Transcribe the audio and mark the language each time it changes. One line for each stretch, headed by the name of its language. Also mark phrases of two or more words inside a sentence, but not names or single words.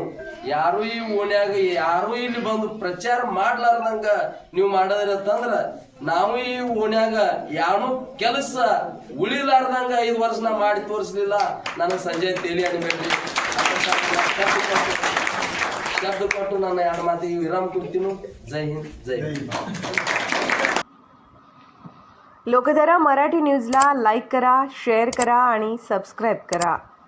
Kannada: ಯಾರು ಈ ಓಣ್ಯಾಗ ಯಾರು ಇಲ್ಲಿ ಬಂದು ಪ್ರಚಾರ ಮಾಡ್ಲಾರ್ದಂಗ ನೀವು ಮಾಡಿದ್ರಿ ಅಂತಂದ್ರ ನಾವು ಈ ಓಣ್ಯಾಗ ಯಾನು ಕೆಲಸ ಉಳಿಲಾರ್ದಂಗ 5 ವರ್ಷ ನಾ ಮಾಡಿ ತೋರಿಸ್ಲಿಲ್ಲ. ನನಗೆ ಸಂಜೆ ತೇಲಿ ಅನ್ಬೇಡ್ರಿ शब्द ಕೊಟ್ಟು ನಾನು 2 ಮಾತಿಗೆ ವಿರಾಮ ಕೊಡ್ತೀನಿ.
Marathi: जय हिंद जय लोकधारा मराठी न्यूजला लाईक करा, शेअर करा आणि सबस्क्राईब करा.